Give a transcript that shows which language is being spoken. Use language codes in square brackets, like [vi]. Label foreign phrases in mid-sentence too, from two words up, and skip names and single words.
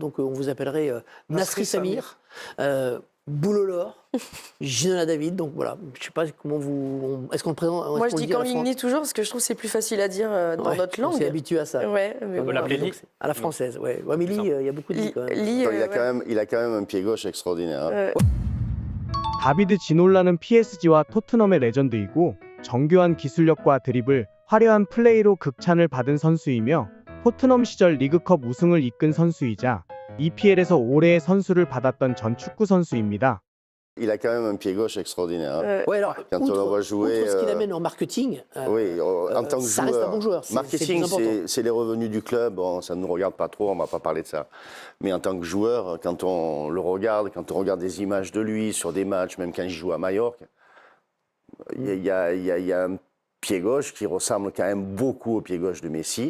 [fr] Donc on vous appellerait Nasri Samir. Boulolor, Ginola David, donc voilà, je sais pas comment vous... Est-ce qu'on le présente? Moi je dis Kang-in Lee toujours parce que je trouve que c'est plus facile à dire dans notre langue. On s'est habitué à ça. Ouais, mais on l'appelait Lee à la française, ouais. Ouais, mais Lee, il y a beaucoup de Lee quand même. Lee, il a quand même un pied gauche extraordinaire. [ko] 다비드 지놀라는 PSG와 토트넘의 레전드이고 정교한 기술력과 드리블, 화려한 플레이로 극찬을 받은 선수이며 토트넘 시절 리그컵 우승을 이끈 선수이자 EPL에서 올해의 선수를 받았던 전 축구 선수입니다. [fr] Il a quand même un pied gauche extraordinaire. Ouais, alors, quand on le voit jouer, outre ce qu'il amène en marketing, oui, en tant que ça joueur, reste un bon joueur. Marketing, c'est les revenus du club. Bon, ça ne nous regarde pas trop, on ne va pas parler de ça. Mais en tant que joueur, quand on le regarde, quand on regarde des images de lui sur des matchs, même quand il joue à Majorque, il y a un pied gauche qui ressemble quand même beaucoup au pied gauche de Messi.